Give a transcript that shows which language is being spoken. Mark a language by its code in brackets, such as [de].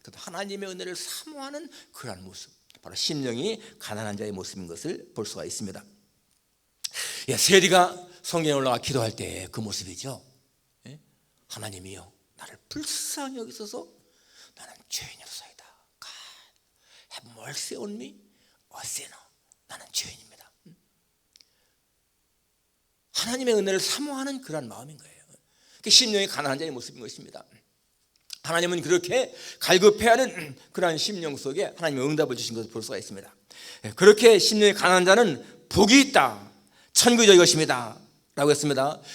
[ko] 하나님의 은혜를 사모하는 그러한 모습, 바로 심령이 가난한 자의 모습인 것을 볼 수가 있습니다. 세리가 성경에 올라가 기도할 때 그 모습이죠. 하나님이여 나를 불쌍히 여기소서 나는 죄인이로소이다. [en] God have mercy on me, a sinner. [ko] 나는 죄인입니다. 하나님의 은혜를 사모하는 그런 마음인 거예요. 심령이 가난한 자의 모습인 것입니다. 하나님은 그렇게 갈급해하는 그러한 심령 속에 하나님의 응답을 주신 것을 볼 수가 있습니다. 그렇게 심령이 가난한 자는 복이 있다. 천국이 저희 것입니다 라고 했습니다.